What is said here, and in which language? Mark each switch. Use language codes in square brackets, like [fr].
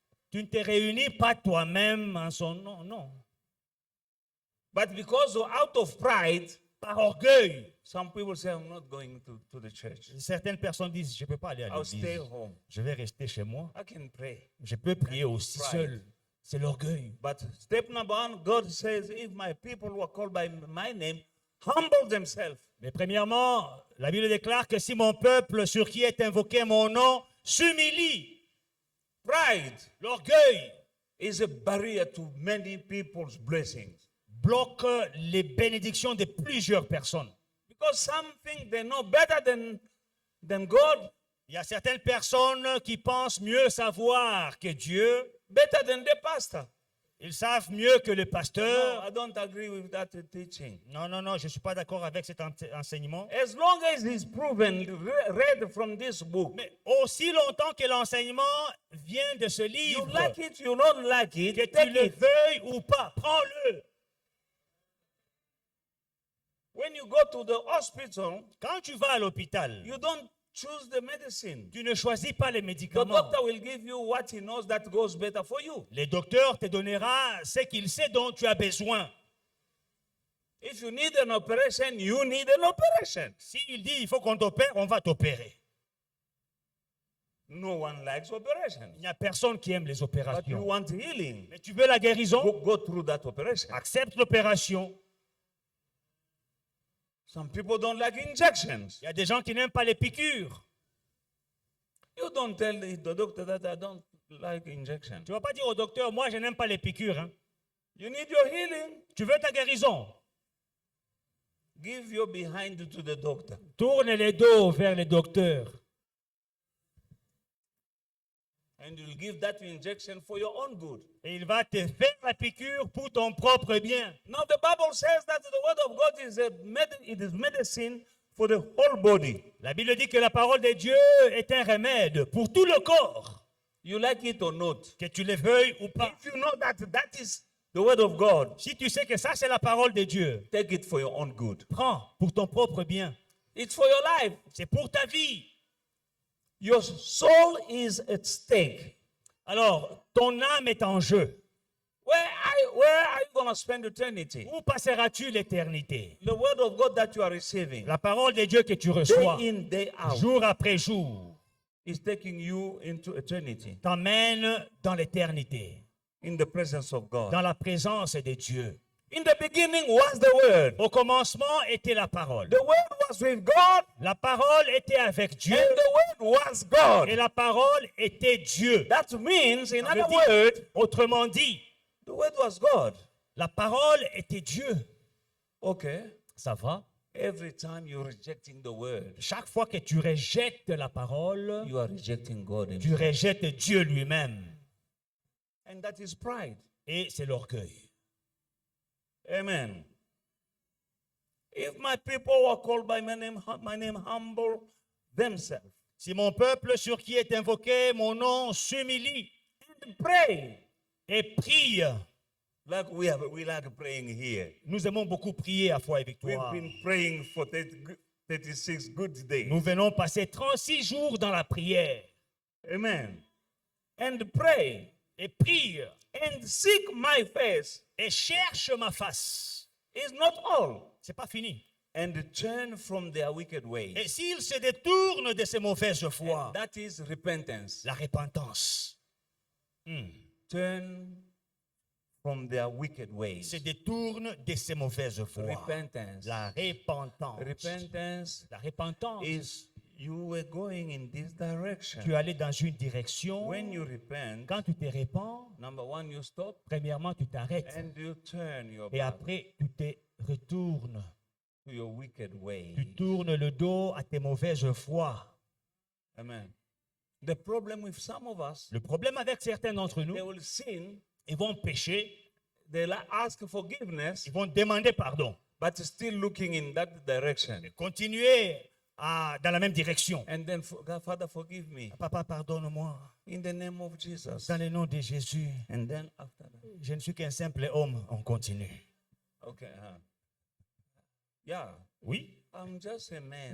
[fr] tu ne te réunis pas toi-même en son nom, non. [en] But because out of pride, [fr] Par orgueil, [en] some people say, I'm not going to the church. [fr] certaines personnes disent, je ne peux pas aller à [en] I'll stay [fr] l'église. [en] home. [fr] Je vais rester chez moi. [en] I can pray. [fr] Je peux prier aussi [en] Pride. [fr] seul. C'est l'orgueil. [en] But step number 1, God says, if my people who are called by my name humble themselves. [fr] Mais premièrement, la Bible déclare que si mon peuple sur qui est invoqué mon nom s'humilie, [en] Pride [fr] l'orgueil [en] is a barrier to many people's blessings. [fr] bloque les bénédictions de plusieurs personnes. [en] Because some think they know better than God, [fr] Il y a certaines personnes qui pensent mieux savoir que Dieu. [en] better than the pastor. [fr] Ils savent mieux que le [en] No, [fr] pasteur. [en] I don't agree with that teaching. [fr] Non, je ne suis pas d'accord avec cet enseignement. [en] As long as it's proven, read from this book, [fr] Mais aussi longtemps que l'enseignement vient de ce [en] you [fr] livre, [en] like it, you don't like [fr] que [en] it, [fr] tu [en] take [fr] le [en] it. [fr] veuilles ou pas, prends-le. [en] When you go to the hospital, [fr] Quand tu vas à l'hôpital, [en] you don't choose the medicine. [fr] tu ne choisis pas les [en] The [fr] médicaments. [en] doctor will give you what he knows that goes better for you. [fr] Le docteur te donnera ce qu'il sait dont tu as besoin. [en] If you need an operation, you need an operation. [fr] S'il dit il faut qu'on t'opère, on va t'opérer. [en] No one likes operations. [fr] Il n'y a personne qui aime les [en] But you [fr] opérations. [en] want healing. [fr] Mais tu veux la guérison? [en] Go through that operation. [fr] Accepte l'opération. [en] Some people don't like injections. [fr] Il y a des gens qui n'aiment pas les piqûres. [en] You don't tell the doctor that I don't like injections. [fr] Tu ne vas pas dire au docteur, moi je n'aime pas les piqûres. Hein. [en] You need your healing. [fr] Tu veux ta guérison? [en] Give your behind to the doctor. [fr] Tourne les dos vers le docteur. [en] And you'll give that injection for your own good. [fr] Et il va te faire la piqûre pour ton propre bien. [en] Now the Bible says that the word of God is it is medicine for the whole body. [fr] La Bible dit que la parole de Dieu est un remède pour tout le corps. [en] You like it or not. [fr] Que tu le veuilles ou pas. [en] If you know that that is the word of God, [fr] Si tu sais que ça c'est la parole de Dieu, [en] take it for your own good. [fr] prends pour ton propre bien. [en] It's for your life. [fr] C'est pour ta vie. [en] Your soul is at stake. [fr] Alors, ton âme est en jeu. [en] Where are you going to spend eternity? [fr] Où passeras-tu l'éternité? [en] The word of God that you are receiving, [fr] La parole de Dieu que tu reçois, [en] day in, day out, [fr] jour après jour, [en] is taking you into eternity, [fr] t'emmène dans l'éternité, [en] in the presence of God. [fr] dans la présence de Dieu. [en] In the beginning was the word. [fr] Au commencement était la parole. [en] The word was with God, [fr] La parole était avec Dieu [en] and the word was God. [fr] et la parole était Dieu. [en] That means, in [fr] Ça veut [en] other [fr] dire- [en] words, [fr] Autrement dit, [en] the word was God. [fr] la parole était Dieu. [en] Okay. [fr] Ça va? [en] Every time you're rejecting the word, [fr] Chaque fois que tu rejettes la parole, [en] you are rejecting God [fr] tu [en] himself. [fr] rejettes Dieu lui-même. [en] And that is pride. [fr] Et c'est l'orgueil. [en] Amen. If my people who are called by my name humble themselves [fr] Si mon peuple sur qui est invoqué mon nom s'humilie [en] and pray, [fr] et prie, [en] like we like praying here. [fr] nous aimons beaucoup prier à Foi et [en] We've [fr] Victoire. [en] been praying for 36 good days. [fr] Nous venons passer 36 jours dans la prière [en] Amen. And pray [fr] et prie [en] and seek my face [fr] et cherche ma face. [en] is not all. [fr] C'est pas fini. [en] And turn from their wicked [fr] Et [en] ways. [fr] s'il se détourne de ses mauvaises voies, [en] That is repentance. [fr] la repentance. [en] Turn from their wicked ways. [fr] Se détourne de ses mauvaises voies. [en] Repentance. [fr] La repentance. [en] Repentance [fr] La repentance. [en] is you were going in this direction. [fr] Tu es allé dans une direction. [en] When you repent, [fr] Quand tu te répands, [en] number one, you stop [fr] premièrement, tu t'arrêtes. [en] and you turn your [fr] Et [en] back. [fr] après, tu te retournes. [en] to your wicked ways. [fr] Tu tournes le dos à tes mauvaises voies. [en] Amen. The problem with some of us, [fr] Le problème avec certains d'entre nous, [en] they will sin, [fr] ils vont pécher, [en] they'll ask forgiveness, [fr] ils vont demander pardon, [en] but still looking in that direction. [fr] continuer dans la même direction. [en] And then, God, Father, forgive me [fr] Papa, pardonne-moi, [en] in the name of Jesus. [fr] dans le nom de Jésus. [en] And then after that, [fr] Je ne suis qu'un simple homme. On continue. [en] okay, yeah, [fr] Oui, [en] I'm just a man.